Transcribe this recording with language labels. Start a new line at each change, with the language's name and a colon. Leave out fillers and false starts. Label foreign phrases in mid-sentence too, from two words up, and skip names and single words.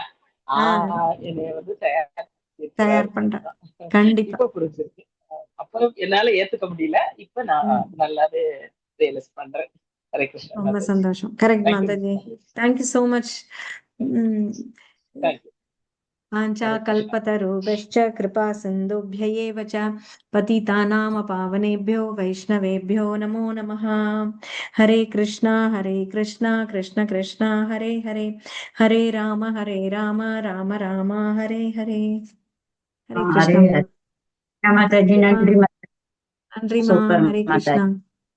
Tamil: என்னைய வந்து தயார் பண்றேன். கண்டிப்பா இப்ப புரிஞ்சிருக்கு. அப்புறம் என்னால ஏத்துக்க முடியல. இப்ப நான் நல்லாவே ரியலைஸ் பண்றேன். ஹரே கிருஷ்ணா. ரொம்ப சந்தோஷம். கரெக்ட் மாதாஜி.
English: thank you so much.
Tamil: தேங்க்யூ.
Sanskrit: वाञ्छा हरे कृष्ण कल्पतरुभ्यश्च कृपा सिन्धुभ्य एव च पतितानां पावनेभ्यो वैष्णवेभ्यो नमो नमः। हरे कृष्णा कृष्ण कृष्ण हरे हरे, हरे राम राम राम हरे हरे। हरे हरे कृष्णा हरे माताजी, नंबर
Tamil: नன்றி நன்றிமா. சூப்பர் ஹரே மாதாஜி. கிருஷ்ணா.